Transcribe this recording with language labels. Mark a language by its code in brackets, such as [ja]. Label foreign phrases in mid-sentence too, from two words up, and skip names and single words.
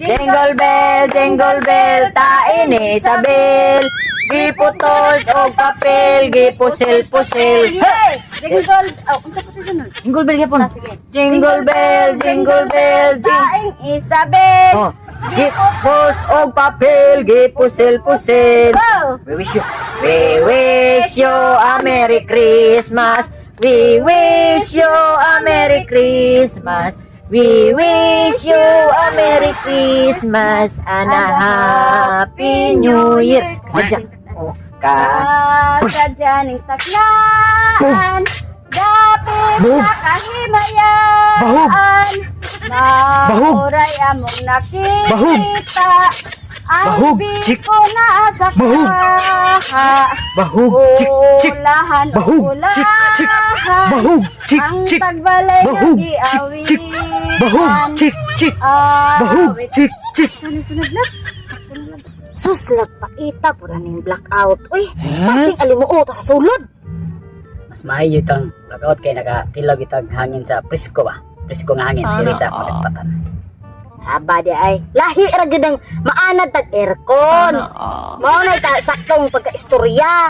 [en] Jingle bell, [ceb] taini sa bell. Giputos og papel, gipusel-pusel. Hey! Jingle! Oh, unsa pa to sunod? [en] Jingle bell [ceb] gyapon. Sige. [en] Jingle bell, [ceb] jing. Daing Isabel. Oh, gipos og papel, gipusel-pusel. Go! [en] We wish you a Merry Christmas. We wish you a Merry Christmas. We wish you a Merry Christmas and a Happy New Year. [ceb] Sadya. Oh, Kadyaning taklaan. Dapit Bahug. sa kahimayan. Bahug. Mauray among Bahug. nakita. Ang Bahug. Chik. biko na sa Bahug. kaha. Bahug, chik, chik. Ulahan o Bahug, chik, chik. ulahan. Bahug, chik, Ang chik. tagbalay Bahug, ng giawitan. chik, Bahug, chik, chik. Bahug, Awit. chik, chik. Sunod lang. Sus, lagpaita po na ning blackout. Uy, pating alimuot sa sulod. Mas maayo itang blackout kay nakatilog itang hangin sa presko ba? Presko nga hangin, dili sa pagpatan. Haba di ay. Lahi ra gyud ang maanad tag aircon. Mao na ta saktong pagkaistorya.